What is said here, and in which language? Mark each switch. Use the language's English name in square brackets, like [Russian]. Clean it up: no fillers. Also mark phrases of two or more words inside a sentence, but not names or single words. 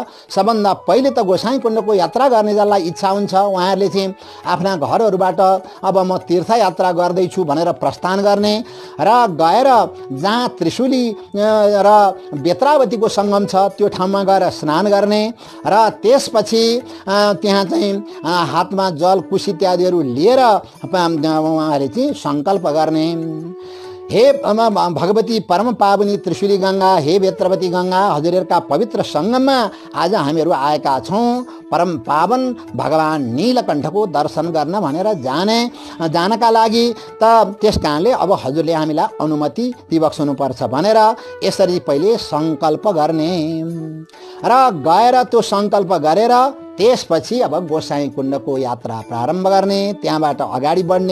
[Nepali] सबभन्दा पहिले त गोसाई कुण्डको यात्रा गर्ने जसलाई इच्छा हुन्छ उहाँहरूले चाहिँ आफ्ना घरहरूबाट अब म तीर्थयात्रा गर्दैछु भनेर प्रस्थान गर्ने र गएर जहाँ त्रिशूली र बेत्रावतीको सङ्गम छ त्यो ठाउँमा गएर स्नान गर्ने र त्यसपछि त्यहाँ चाहिँ हातमा जल कुश इत्यादिहरू लिएर उहाँहरूले चाहिँ सङ्कल्प गर्ने, हे भगवती परम पावनी त्रिशूली गङ्गा, हे बेत्रवती गङ्गा, हजुरहरूका पवित्र सङ्गममा आज हामीहरू आएका छौँ परम पावन भगवान नीलकण्ठको दर्शन गर्न भनेर जानका लागि त त्यस कारणले अब हजुरले हामीलाई अनुमति दिइबक्सनुपर्छ भनेर यसरी पहिले सङ्कल्प गर्ने र गएर त्यो सङ्कल्प गरेर त्यसपछि अब गोसाई कुण्डको यात्रा प्रारम्भ गर्ने, त्यहाँबाट अगाडि बढ्ने।